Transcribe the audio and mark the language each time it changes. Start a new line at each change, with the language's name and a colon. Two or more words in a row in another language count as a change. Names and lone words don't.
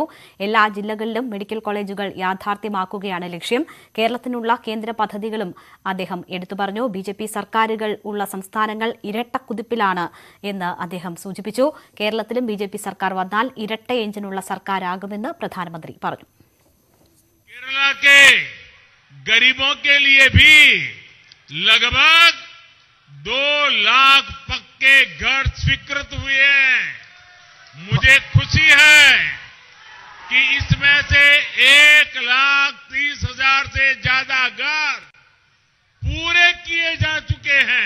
Malayalam: എല്ലാ ജില്ലകളിലും മെഡിക്കൽ കോളേജുകൾ യാഥാർത്ഥ്യമാക്കുകയാണ് ലക്ഷ്യം. കേരളത്തിനുള്ള കേന്ദ്ര പദ്ധതികളും അദ്ദേഹം എടുത്തു പറഞ്ഞു. ബിജെപി സർക്കാരുകൾ ഉള്ള സംസ്ഥാനങ്ങൾ ഇരട്ട കുതിപ്പിലാണ് എന്ന് അദ്ദേഹം സൂചിപ്പിച്ചു. കേരളത്തിലും ബിജെപി സർക്കാർ വന്നാൽ ഇരട്ട എഞ്ചിനുള്ള സർക്കാരാകുമെന്ന് പ്രധാനമന്ത്രി പറഞ്ഞു.
Hindi: केरला के गरीबों के लिए भी लगभग 2 लाख पक्के घर स्वीकृत हुए हैं. मुझे खुशी है कि इसमें से 1,30,000 से ज्यादा घर पूरे किए जा चुके हैं.